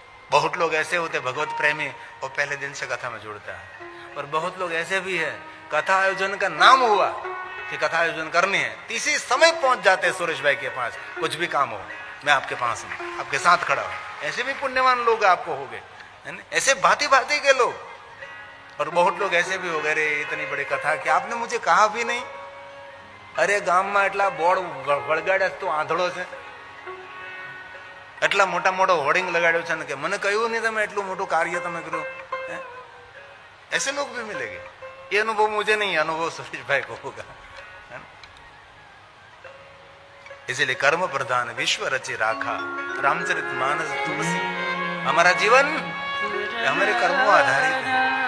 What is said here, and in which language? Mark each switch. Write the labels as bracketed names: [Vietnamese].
[Hindi] बहुत लोग ऐसे होते भगवत प्रेमी और पहले दिन से कथा में जुड़ता है, और बहुत लोग ऐसे भी है कथा आयोजन का नाम हुआ कि कथा आयोजन करनी है, तीसरे समय पहुंच जाते हैं सुरेश भाई के पास, कुछ भी काम हो मैं आपके पास हूं, आपके साथ खड़ा हूं। ऐसे भी पुण्यवान लोग आपको हो गए, ऐसे भांति भांति के लोग। और बहुत लोग ऐसे भी हो गए, अरे इतनी बड़ी कथा कि आपने मुझे कहा भी नहीं। अरे गाम में [Gujarati] એટલા બોર્ડ વળગાડ્યા તો આંધળો છે, એટલા મોટા મોટો હોર્ડિંગ લગાડ્યો છે ને કે મને કહ્યું નહીં તમે એટલું મોટું કાર્ય તમે કર્યું। [Hindi] ऐसे लोग भी मिलेंगे। ये अनुभव मुझे नहीं, अनुभव सुरेश भाई को होगा। इसीलिए कर्म प्रधान विश्व रचि राखा, रामचरितमानस तुलसी। हमारा जीवन हमारे कर्मों आधारित है।